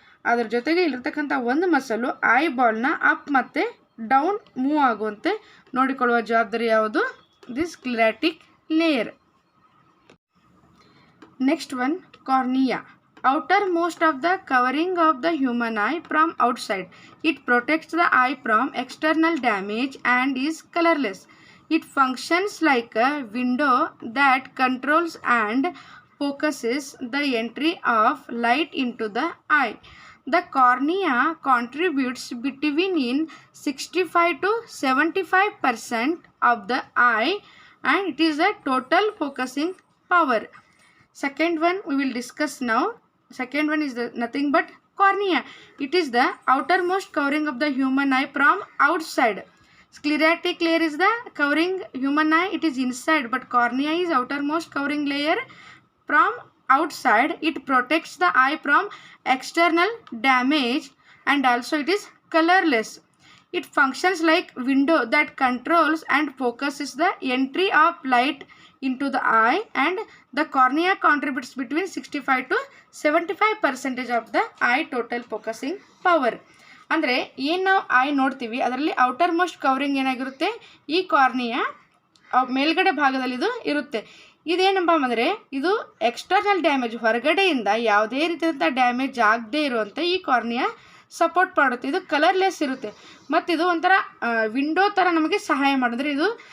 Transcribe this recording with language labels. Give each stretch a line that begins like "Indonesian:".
Kannada: ಅದರ ಜೊತೆಗೆ ಇಲ್ಲಿರ್ತಕ್ಕಂಥ ಒಂದು ಮಸಲು ಐಬಾಲ್ನ ಅಪ್ ಮತ್ತು ಡೌನ್ ಮೂವ್ ಆಗುವಂತೆ ನೋಡಿಕೊಳ್ಳುವ ಜವಾಬ್ದಾರಿ ಯಾವುದು, this ಸ್ಕ್ಲೆರಾಟಿಕ್ layer.
English: Next one, cornea. Outermost of the covering of the human eye from outside. It protects the eye from external damage and is colourless. It functions like a window that controls and focuses the entry of light into the eye. The cornea contributes between 65 to 75% of the eye, and it is a total focusing power. Second one we will discuss now. Second one is nothing but cornea. It is the outermost covering of the human eye from outside. Sclerotic layer is the covering human eye, it is inside, but cornea is outermost covering layer from outside. It protects the eye from external damage, and also it is colorless. It functions like window that controls and focuses the entry of light into the eye, and the cornea contributes between 65 to 75% of the eye total focusing power.
Kannada: ಅಂದರೆ ಏನು ನಾವು I ನೋಡ್ತೀವಿ ಅದರಲ್ಲಿ outer most covering ಏನಾಗಿರುತ್ತೆ, ಈ cornea ಮೇಲ್ಗಡೆ ಭಾಗದಲ್ಲಿ ಇದು ಇರುತ್ತೆ. ಇದೇನಪ್ಪ ಅಂದರೆ ಇದು ಎಕ್ಸ್ಟರ್ನಲ್ ಡ್ಯಾಮೇಜ್, ಹೊರಗಡೆಯಿಂದ ಯಾವುದೇ ರೀತಿಯಾದಂಥ ಡ್ಯಾಮೇಜ್ ಆಗದೇ ಇರುವಂತೆ ಈ ಕಾರ್ನಿಯಾ ಸಪೋರ್ಟ್ ಮಾಡುತ್ತೆ. ಇದು ಕಲರ್ಲೆಸ್ ಇರುತ್ತೆ ಮತ್ತು ಇದು ಒಂಥರ ವಿಂಡೋ ಥರ ನಮಗೆ ಸಹಾಯ ಮಾಡಿದ್ರೆ ಇದು